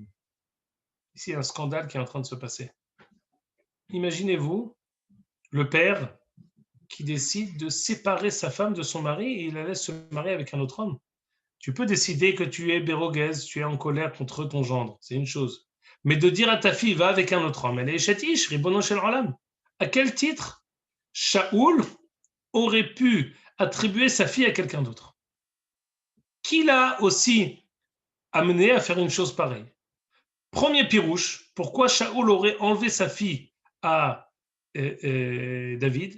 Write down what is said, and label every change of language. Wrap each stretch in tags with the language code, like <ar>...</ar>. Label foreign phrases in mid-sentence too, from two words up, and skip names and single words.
<fr>Ici, il y a un scandale qui est en train de se passer. Imaginez-vous le père qui décide de séparer sa femme de son mari et il la laisse se marier avec un autre homme. Tu peux décider que tu es bérogaise, tu es en colère contre ton gendre, c'est une chose. Mais de dire à ta fille, va avec un autre homme, elle est chatiche,</fr> <he>ריבונו של עולם.</he> <fr>À quel titre Shaoul aurait pu attribuer sa fille à quelqu'un d'autre? Qui l'a aussi amené à faire une chose pareille? Premier pirouche, pourquoi Shaoul aurait enlevé sa fille à David?</fr>